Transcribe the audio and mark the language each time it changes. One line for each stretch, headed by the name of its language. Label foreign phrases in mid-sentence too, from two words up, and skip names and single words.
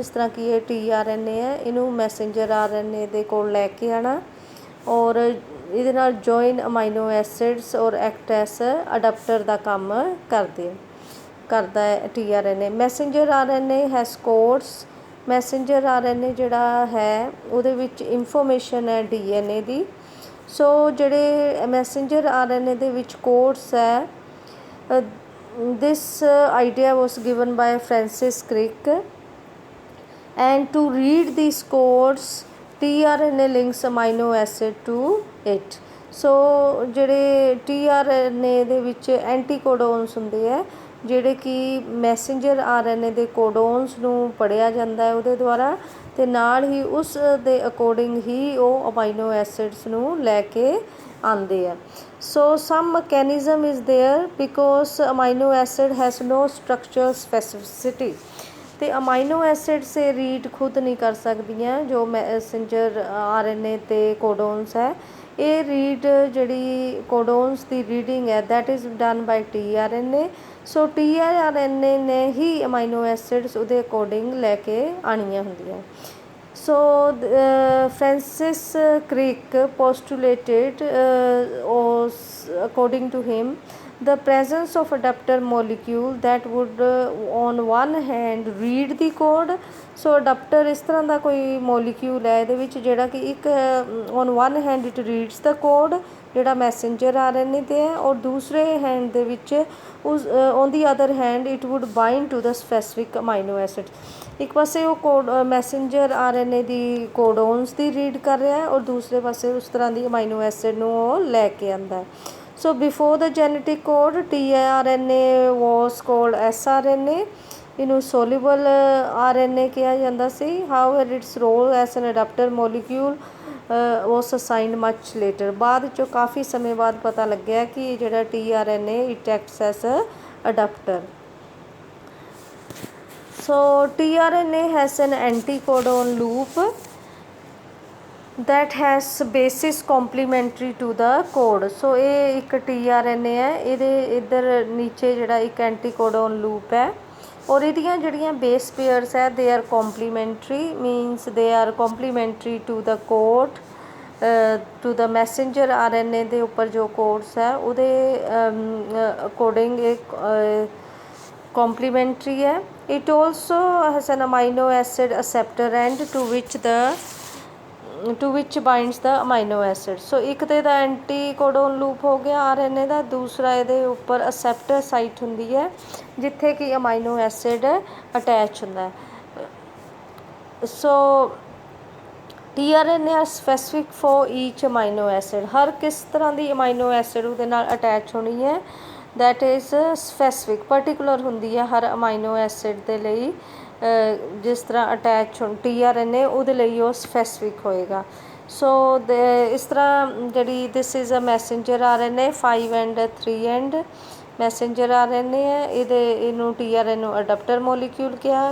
Punjabi: ਜਿਸ ਤਰ੍ਹਾਂ ਕਿ ਇਹ tRNA ਹੈ, ਇਹਨੂੰ
English: messenger RNA
Punjabi: ਦੇ ਕੋਲ ਲੈ ਕੇ ਆਉਣਾ ਔਰ ਇਹਦੇ ਨਾਲ
English: join amino acids
Punjabi: ਔਰ
English: act as adapter
Punjabi: ਦਾ ਕੰਮ ਕਰਦਾ ਹੈ tRNA.
English: messenger RNA has codes. messenger RNA
Punjabi: ਜਿਹੜਾ ਹੈ ਉਹਦੇ ਵਿੱਚ ਇਨਫੋਰਮੇਸ਼ਨ ਹੈ DNA ਦੀ. ਸੋ ਜਿਹੜੇ
English: messenger RNA
Punjabi: ਦੇ ਵਿੱਚ ਕੋਡਸ ਹੈ,
English: this idea was given by Francis Crick, and to read these codes tRNA links amino acid to it.
Punjabi: ਸੋ ਜਿਹੜੇ tRNA ਦੇ ਵਿੱਚ ਐਂਟੀਕੋਡੋਨਸ ਹੁੰਦੇ ਹੈ ਜਿਹੜੇ ਕਿ
English: messenger RNA
Punjabi: ਦੇ ਕੋਡੋਨਸ ਨੂੰ ਪੜ੍ਹਿਆ ਜਾਂਦਾ ਹੈ ਉਹਦੇ ਦੁਆਰਾ, ਅਤੇ ਨਾਲ ਹੀ ਉਸ ਦੇ ਅਕੋਰਡਿੰਗ ਹੀ ਉਹ
English: amino acids
Punjabi: ਨੂੰ ਲੈ ਕੇ ਆਉਂਦੇ ਆ.
English: So some mechanism is there because amino acid has no structural specificity,
Punjabi: ਤੇ
English: amino acids
Punjabi: ਇਹ ਰੀਡ ਖੁਦ ਨਹੀਂ ਕਰ ਸਕਦੀਆਂ. ਜੋ
English: messenger RNA
Punjabi: ਤੇ ਕੋਡੋਨਸ ਹੈ, ਇਹ ਰੀਡ ਜਿਹੜੀ ਕੋਡੋਨਸ ਦੀ ਰੀਡਿੰਗ ਹੈ
English: that is done by tRNA.
Punjabi: ਸੋ tRNA ਨੇ ਹੀ
English: amino acids
Punjabi: ਉਹਦੇ ਅਕੋਰਡਿੰਗ ਲੈ ਕੇ ਆਉਣੀਆਂ ਹੁੰਦੀਆਂ.
English: So Francis Crick postulated, according to him, the presence of adapter molecule that would on one hand read the code. So adapter
Punjabi: ਇਸ ਤਰ੍ਹਾਂ ਦਾ ਕੋਈ
English: molecule
Punjabi: ਹੈ ਇਹਦੇ ਵਿੱਚ ਜਿਹੜਾ ਕਿ ਇੱਕ
English: on one hand it reads the code ਜਿਹੜਾ messenger RNA
Punjabi: ਤੇ ਹੈ, ਔਰ ਦੂਸਰੇ ਹੈਂਡ ਦੇ ਵਿੱਚ ਉਸ
English: on the other hand it would bind to the specific amino acid.
Punjabi: ਇੱਕ ਪਾਸੇ ਉਹ ਕੋਡ
English: messenger RNA
Punjabi: ਦੀ ਕੋਡੋਨਸ ਦੀ ਰੀਡ ਕਰ ਰਿਹਾ ਹੈ ਔਰ ਦੂਸਰੇ ਪਾਸੇ ਉਸ ਤਰ੍ਹਾਂ ਦੀ
English: amino acid
Punjabi: ਨੂੰ ਉਹ ਲੈ ਕੇ ਆਉਂਦਾ.
English: So before the genetic code tRNA was called sRNA.
Punjabi: ਇਹਨੂੰ
English: soluble RNA
Punjabi: ਕਿਹਾ ਜਾਂਦਾ ਸੀ.
English: However its role as an adapter molecule was assigned much later.
Punjabi: ਬਾਅਦ 'ਚੋਂ ਕਾਫੀ ਸਮੇਂ ਬਾਅਦ ਪਤਾ ਲੱਗਿਆ ਕਿ ਜਿਹੜਾ tRNA
English: it acts as adapter. So tRNA has an anticodon loop that has bases complementary to the code.
Punjabi: So ਇਹ ਇੱਕ tRNA ਹੈ, ਇਹਦੇ ਇੱਧਰ ਨੀਚੇ ਜਿਹੜਾ ਇੱਕ
English: anticodon loop
Punjabi: ਹੈ ਔਰ ਇਹਦੀਆਂ ਜਿਹੜੀਆਂ
English: base pairs
Punjabi: ਹੈ
English: they are complementary, means they are complementary to the code to the messenger RNA
Punjabi: ਦੇ ਉੱਪਰ ਜੋ ਕੋਡਸ ਹੈ ਉਹਦੇ ਅਕੋਰਡਿੰਗ ਇੱਕ complementary ਹੈ.
English: It also has an amino acid acceptor end to which binds the amino acid.
Punjabi: So ਇੱਕ ਤੇ ਦਾ
English: anticodon loop
Punjabi: ਹੋ ਗਿਆ RNA ਦਾ, ਦੂਸਰਾ ਇਹਦੇ ਉੱਪਰ
English: acceptor site
Punjabi: ਹੁੰਦੀ ਹੈ ਜਿੱਥੇ ਕਿ
English: amino acid attach
Punjabi: ਹੁੰਦਾ ਹੈ.
English: ਸੋ tRNA are specific for each amino acid.
Punjabi: ਹਰ ਕਿਸ ਤਰ੍ਹਾਂ ਦੀ
English: amino acid
Punjabi: ਉਹਦੇ ਨਾਲ ਅਟੈਚ ਹੋਣੀ ਹੈ
English: that is specific, particular
Punjabi: ਹੁੰਦੀ ਹੈ ਹਰ
English: amino acid
Punjabi: ਦੇ ਲਈ. ਜਿਸ ਤਰ੍ਹਾਂ ਅਟੈਚ TRNA ਉਹਦੇ ਲਈ ਉਹ ਸਪੈਸੀਫਿਕ ਹੋਏਗਾ। ਸੋ ਇਸ ਤਰ੍ਹਾਂ ਜਿਹੜੀ
English: this is a messenger RNA 5 end 3 end messenger RNA ਹੈ।
Punjabi: ਇਹਨੂੰ TRNA ਨੂੰ
English: adapter molecule
Punjabi: ਕਿਹਾ।